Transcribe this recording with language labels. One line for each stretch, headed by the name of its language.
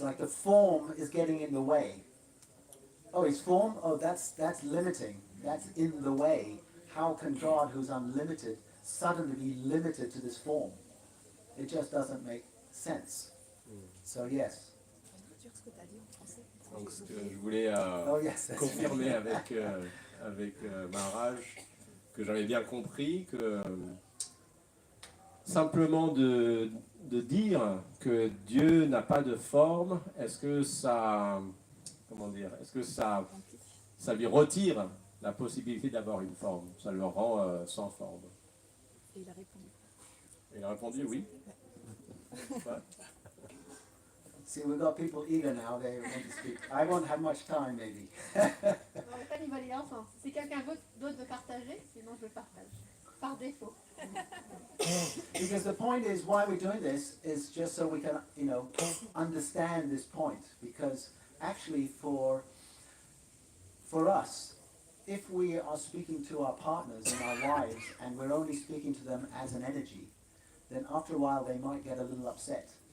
English: Like the form is getting in the way. Oh, his form? Oh, that's limiting. That's in the way. How can God, who's unlimited, suddenly be limited to this form? It just doesn't make sense. So yes.
French: Donc ce que je voulais
English: Oh yes, that's
French: confirmer avec Maharaj, que j'avais bien compris que simplement de dire que Dieu n'a pas de forme, est-ce que ça, comment dire, est-ce que ça lui retire la possibilité d'avoir une forme, ça le rend sans forme. Et il a répondu. Il a répondu oui. Ouais.
English: See, we've got people eager now, they want to speak. I won't have much time, maybe.
French: On va pas y aller ensemble. Si quelqu'un d'autre veut partager, sinon je partage. Par défaut.
English: Because the point is, why we're doing this is just so we can, understand this point. Because actually for us, if we are speaking to our partners and our wives, and we're only speaking to them as an energy, then after a while they might get a little upset.